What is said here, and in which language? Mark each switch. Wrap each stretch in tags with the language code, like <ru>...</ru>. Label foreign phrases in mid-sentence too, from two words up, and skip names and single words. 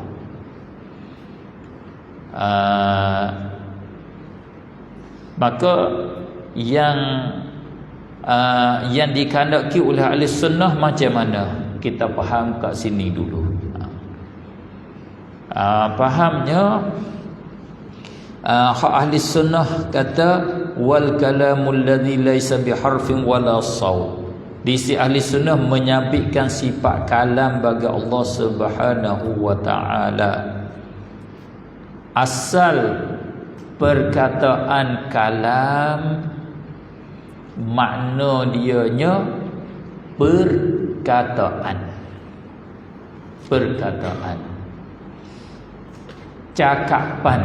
<ms>Maka yang dikandaki oleh ahli sunnah macam mana? Kita faham kat sini dulu. Fahamnya ahli sunnah kata</ms> <ar>والكلام الذي ليس بحرف ولا صوت.</ar> <ms>Di sisi ahli sunnah menyabitkan sifat kalam bagi Allah</ms> <ar>سبحانه وتعالى.</ar> <ms>Asal perkataan kalam makna dianya perkataan. Cakapan.</ms>